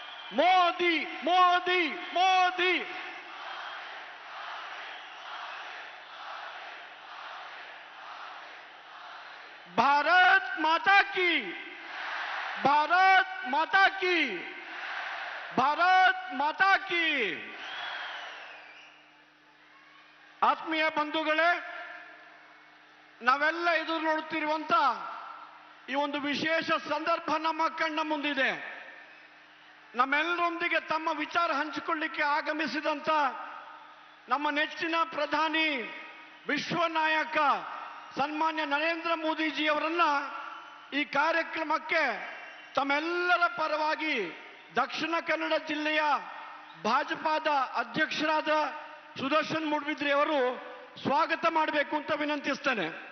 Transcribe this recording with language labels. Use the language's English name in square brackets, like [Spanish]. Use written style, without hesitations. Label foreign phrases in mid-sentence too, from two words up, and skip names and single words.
[Kannada] ಮೋದಿ ಮೋದಿ ಮೋದಿ [Hindi] भारत माता की भारत माता की भारत माता की [Kannada] ಆತ್ಮೀಯ ಬಂಧುಗಳೇ, ನಾವೆಲ್ಲ ಎದುರು ನೋಡುತ್ತಿರುವಂತ ಈ ಒಂದು ವಿಶೇಷ ಸಂದರ್ಭ ನಮ್ಮ ಕಣ್ಣ ಮುಂದಿದೆ. ನಮ್ಮೆಲ್ಲರೊಂದಿಗೆ ತಮ್ಮ ವಿಚಾರ ಹಂಚಿಕೊಳ್ಳಿಕ್ಕೆ ಆಗಮಿಸಿದಂತ ನಮ್ಮ ನೆಚ್ಚಿನ ಪ್ರಧಾನಿ ವಿಶ್ವ ನಾಯಕ ಸನ್ಮಾನ್ಯ ನರೇಂದ್ರ ಮೋದಿಜಿಯವರನ್ನ ಈ ಕಾರ್ಯಕ್ರಮಕ್ಕೆ ತಮ್ಮೆಲ್ಲರ ಪರವಾಗಿ ದಕ್ಷಿಣ ಕನ್ನಡ ಜಿಲ್ಲೆಯ ಭಾಜಪಾದ ಅಧ್ಯಕ್ಷರಾದ ಸುದರ್ಶನ್ ಮೂಡಬಿದ್ರಿ ಅವರು ಸ್ವಾಗತ ಮಾಡಬೇಕು ಅಂತ ವಿನಂತಿಸ್ತೇನೆ.